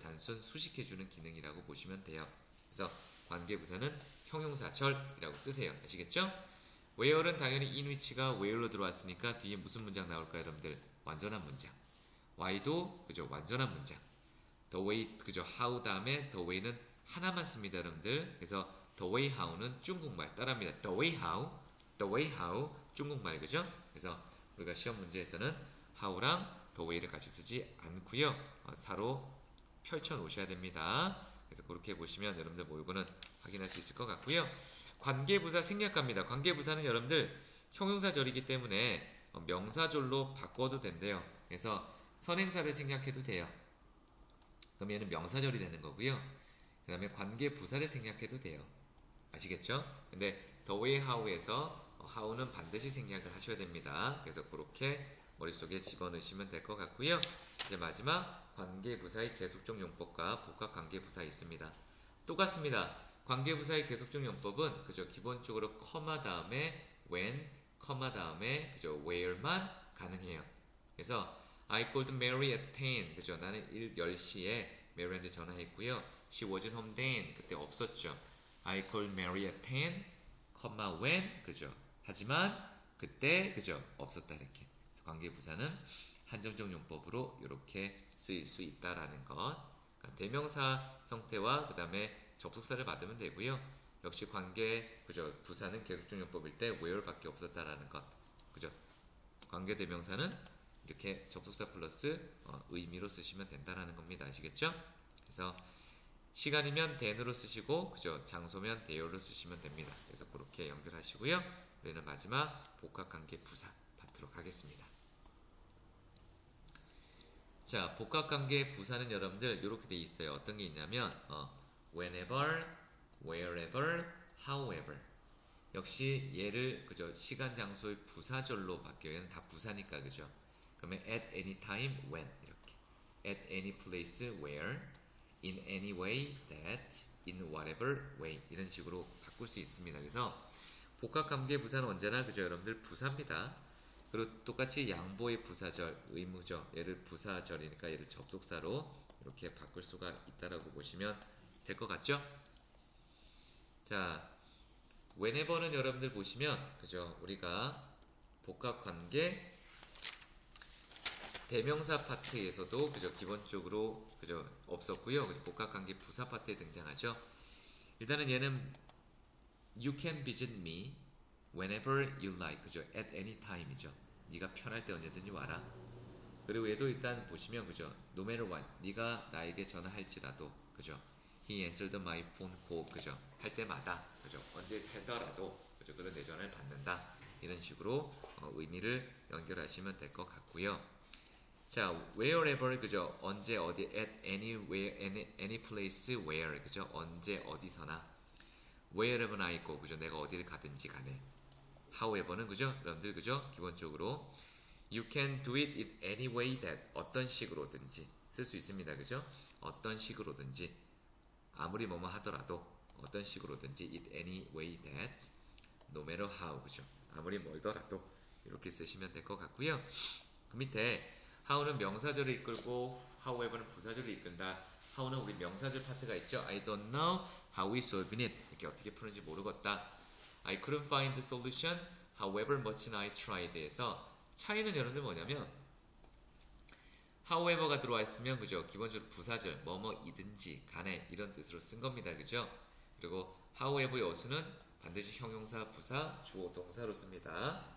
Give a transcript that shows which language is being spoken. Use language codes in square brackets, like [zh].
[ko] 단순 수식해주는 기능이라고 보시면 돼요. 그래서 관계 부사는 형용사절이라고 쓰세요. 아시겠죠? where는 당연히 in which가 where로 들어왔으니까 뒤에 무슨 문장 나올까요, 여러분들? 완전한 문장. why도 그죠? 완전한 문장. the way 그죠? how 다음에 the way는 하나만 씁니다, 여러분들. 그래서 the way how는 중국말 따라합니다. the way how 중국말, 그죠? 그래서 우리가 시험 문제에서는 how랑 the way를 같이 쓰지 않고요. 사로 펼쳐 놓으셔야 됩니다. 그래서 그렇게 보시면 여러분들 모의고는 확인할 수 있을 것 같고요. 관계부사 생략합니다. 관계부사는 여러분들 형용사절이기 때문에 명사절로 바꿔도 된대요. 그래서 선행사를 생략해도 돼요. 그럼 얘는 명사절이 되는 거고요. 그 다음에 관계부사를 생략해도 돼요. 아시겠죠? 근데 the way how에서 how는 반드시 생략을 하셔야 됩니다. 그래서 그렇게 머릿속에 집어넣으시면 될 것 같고요. 이제 마지막 관계부사의 계속적 용법과 복합관계부사 있습니다. 똑같습니다. 관계부사의 계속적 용법은 그죠? 기본적으로 커마 다음에 when, 커마 다음에 그죠? where만 가능해요. 그래서 [en] I called Mary at 10. 그죠? [ko] 나는 10시에 메리한테 전화했고요. [en] She wasn't home then. [ko] 그때 없었죠. [en] I called Mary at 10, when. [ko] 그죠? 하지만 그때 그죠? 없었다 이렇게. 그래서 관계부사는 한정적 용법으로 이렇게 쓰일 수 있다라는 것. 그러니까 대명사 형태와 그 다음에 접속사를 받으면 되고요. 역시 관계 그죠? 부사는 계속적 용법일 때 where밖에 없었다라는 것. 그죠? 관계 대명사는 이렇게 접속사 플러스 의미로 쓰시면 된다라는 겁니다. 아시겠죠? 그래서 시간이면 then으로 쓰시고 그죠? 장소면 there로 쓰시면 됩니다. 그래서 그렇게 연결하시고요. 우리는 마지막 복합관계 부사 파트로 가겠습니다. 자, 복합관계 부사는 여러분들 이렇게 돼 있어요. 어떤 게 있냐면 whenever, wherever, however. 역시 얘를 그죠? 시간 장소의 부사절로 바뀌어요. 얘는 다 부사니까 그죠? 그러면 [en] at any time when [ko] 이렇게 [en] at any place where in any way that, in whatever way [ko] 이런 식으로 바꿀 수 있습니다. 그래서 복합관계 부사는 언제나 그죠 여러분들 부사입니다. 그리고 똑같이 양보의 부사절, 의무죠. 얘를 부사절이니까 얘를 접속사로 이렇게 바꿀 수가 있다라고 보시면 될 것 같죠? 자, whenever는 여러분들 보시면 그죠 우리가 복합관계 대명사 파트에서도 그죠 기본적으로 그죠 없었고요. 복합관계 부사 파트에 등장하죠. 일단은 얘는 [en] you can visit me whenever you like [ko] 그죠 [en] at any time [ko] 이죠. 네가 편할 때 언제든지 와라. 그리고 얘도 일단 보시면 그죠 [en] no matter what [ko] 네가 나에게 전화할지라도 그죠 [en] he answered my phone call [ko] 그죠 할 때마다 그죠 언제 하더라도 그죠 그런 내 전화를 받는다 이런 식으로 의미를 연결하시면 될 것 같고요. 자, wherever 그죠 언제 어디 [en] at anywhere any place where [ko] 그죠 언제 어디서나 [en] wherever I go [ko] 그죠 내가 어디를 가든지 간에 however는 그죠 여러분들 그죠 기본적으로 [en] you can do it in any way that [ko] 어떤 식으로든지 쓸 수 있습니다. 그죠 어떤 식으로든지 아무리 뭐뭐 하더라도 어떤 식으로든지 [en] it any way that no matter how [ko] 그죠 아무리 멀더라도 이렇게 쓰시면 될 것 같고요. 그 밑에 how는 명사절을 이끌고 however는 부사절을 이끈다. how는 우리 명사절 파트가 있죠. [en] I don't know how we solving it [ko] 이렇게 어떻게 푸는지 모르겠다. [en] I couldn't find the solution however much I tried [ko] 에서 차이는 여러분들 뭐냐면 however가 들어와 있으면 그죠 기본적으로 부사절 뭐뭐이든지 간에 이런 뜻으로 쓴 겁니다. 그죠 그리고 however의 어수는 반드시 형용사 부사 주어 동사로 씁니다.